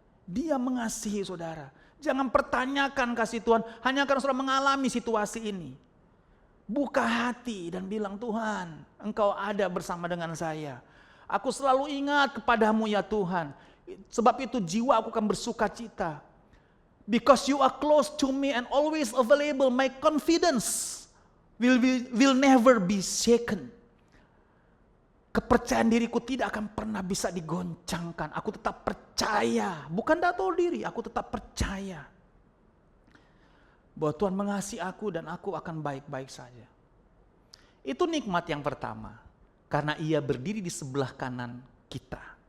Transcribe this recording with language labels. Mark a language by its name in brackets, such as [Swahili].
[Indonesian] Dia mengasihi saudara. Jangan pertanyakan kasih Tuhan hanya karena saudara mengalami situasi ini. Buka hati dan bilang, Tuhan, Engkau ada bersama dengan saya. Aku selalu ingat kepadamu ya Tuhan. Sebab itu jiwa aku akan bersuka cita. [English] Because you are close to me and always available, my confidence will never be shaken. [Indonesian] Kepercayaan diriku tidak akan pernah bisa digoncangkan. Aku tetap percaya, bukan tidak tahu diri, aku tetap percaya bahwa Tuhan mengasihi aku dan aku akan baik-baik saja. Itu nikmat yang pertama, karena Ia berdiri di sebelah kanan kita.